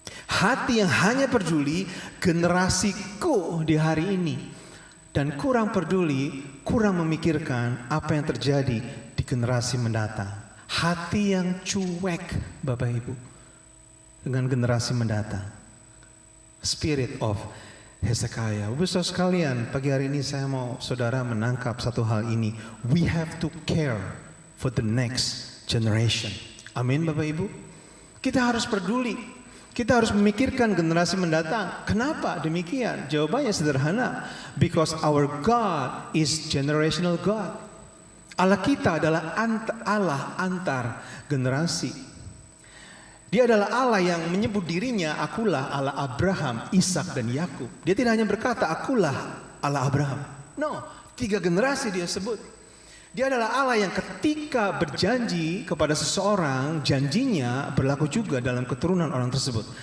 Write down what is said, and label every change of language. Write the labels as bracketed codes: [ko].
[id] Hati yang hanya peduli generasiku di hari ini dan kurang peduli, kurang memikirkan apa yang terjadi di generasi mendatang. Hati yang cuek, Bapak Ibu, dengan generasi mendatang. [en] Spirit of Hezekiah. [id] Bapak Saudara sekalian, pagi hari ini saya mau saudara menangkap satu hal ini. [en] We have to care for the next generation. [id] Amin Bapak Ibu. Kita harus peduli. Kita harus memikirkan generasi mendatang. Kenapa demikian? Jawabannya sederhana. [en] Because our God is generational God. [id] Allah kita adalah Allah antar generasi. Dia adalah Allah yang menyebut dirinya, akulah Allah Abraham, Ishak dan Yakub. Dia tidak hanya berkata, akulah Allah Abraham. No, 3 generasi dia sebut. Dia adalah Allah yang ketika berjanji kepada seseorang, janjinya berlaku juga dalam keturunan orang tersebut.